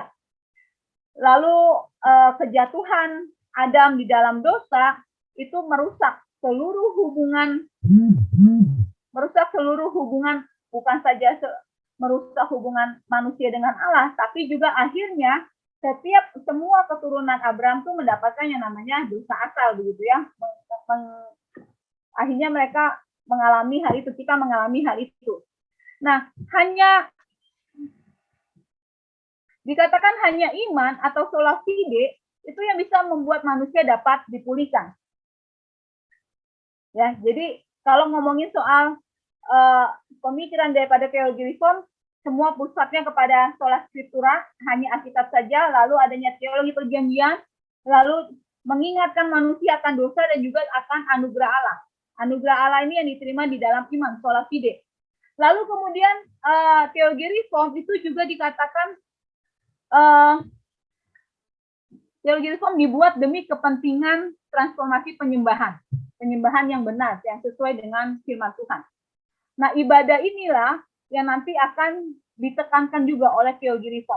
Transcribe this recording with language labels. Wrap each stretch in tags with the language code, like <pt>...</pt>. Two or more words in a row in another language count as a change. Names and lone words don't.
<id>Lalu kejatuhan Adam di dalam dosa itu merusak seluruh hubungan, bukan saja merusak hubungan manusia dengan Allah, tapi juga akhirnya semua keturunan Abraham itu mendapatkan yang namanya dosa asal begitu ya. Akhirnya mereka mengalami hal itu, kita mengalami hal itu. Nah, dikatakan hanya iman atau</id> <la>sola fide</la> <id>itu yang bisa membuat manusia dapat dipulihkan. Ya, jadi kalau ngomongin soal pemikiran daripada teologi reform, semua pusatnya kepada</id> <la>sola scriptura,</la> <id>hanya Alkitab saja, lalu adanya teologi perjanjian, lalu mengingatkan manusia akan dosa dan juga akan anugerah Allah. Anugerah Allah ini yang diterima di dalam iman,</id> <la>sola fide.</la> <id>Lalu kemudian teologi reform itu juga dikatakan teologi reform dibuat demi kepentingan transformasi penyembahan yang benar, yang sesuai dengan firman Tuhan. Nah, ibadah inilah yang nanti akan ditekankan juga oleh teologi reform.</id>